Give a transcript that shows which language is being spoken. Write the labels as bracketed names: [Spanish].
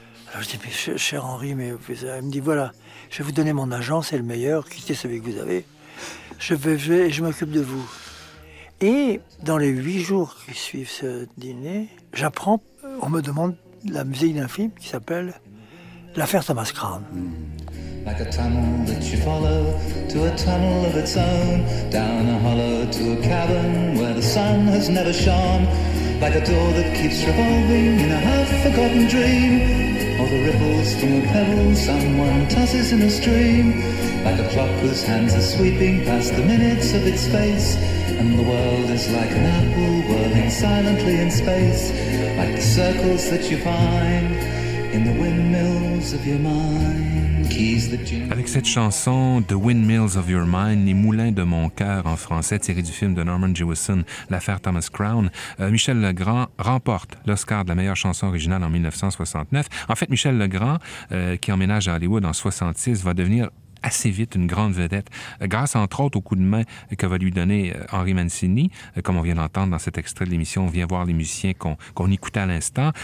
[French] Alors je dis, mais cher Henri, mais il me dit, voilà, je vais vous donner mon agent, c'est le meilleur, quittez celui que vous avez, je m'occupe de vous. Et dans les 8 jours qui suivent ce dîner, j'apprends, on me demande la musique d'un film qui s'appelle L'affaire Thomas Crown. [English] Like a tunnel that you follow to a tunnel of its own, down a hollow to a cabin where the sun has never shone, like a door that keeps revolving in a half-forgotten dream. Or the ripples from a pebble someone tosses in a stream. Like a clock whose hands are sweeping past the minutes of its face. And the world is like an apple whirling silently in space. Like the circles that you find in the windmills of your mind. [French] Avec cette chanson « The Windmills of Your Mind »,« Les moulins de mon cœur » en français, tiré du film de Norman Jewison, « L'affaire Thomas Crown », Michel Legrand remporte l'Oscar de la meilleure chanson originale en 1969. En fait, Michel Legrand, qui emménage à Hollywood en 1966, va devenir assez vite une grande vedette, grâce entre autres au coup de main que va lui donner Henri Mancini, comme on vient d'entendre dans cet extrait de l'émission « Viens voir les musiciens » qu'on écoutait à l'instant.